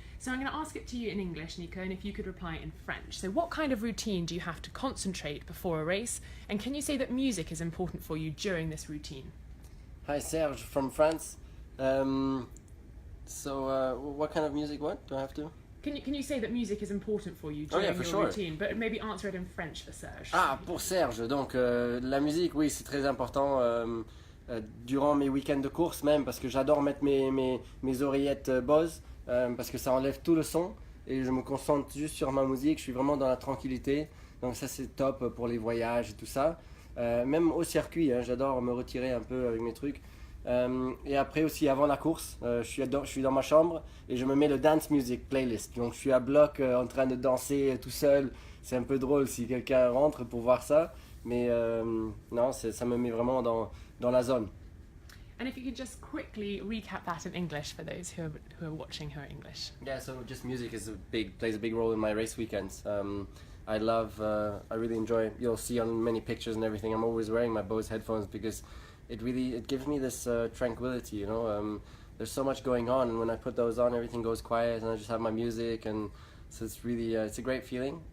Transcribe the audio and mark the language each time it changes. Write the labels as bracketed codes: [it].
[en] So I'm going to ask it to you in English, Nico, and if you could reply in French. So what kind of routine do you have to concentrate before a race? And can you say that music is important for you during this routine? Hi, Serge from France. So what kind of music, what do I have to? Can you say that music is important for you during your routine? But maybe answer it in French for Serge. [fr] Ah, pour Serge, donc la musique, oui, c'est très important. Durant mes week-ends de course même, parce que j'adore mettre mes oreillettes Bose, parce que ça enlève tout le son et je me concentre juste sur ma musique. Je suis vraiment dans la tranquillité, donc ça c'est top pour les voyages et tout ça. Même au circuit, j'adore me retirer un peu avec mes trucs. Et après aussi avant la course, je suis dans ma chambre et je me mets le dance music playlist, donc je suis à bloc en train de danser tout seul. C'est un peu drôle si quelqu'un rentre pour voir ça, mais non, ça me met vraiment dans la zone. [en] And if you could just quickly recap that in English for those who are watching who are English. Yeah, so just music plays a big role in my race weekends. I really enjoy, you'll see on many pictures and everything, I'm always wearing my Bose headphones because it gives me this tranquility, there's so much going on, and when I put those on, everything goes quiet and I just have my music, and so it's really it's a great feeling.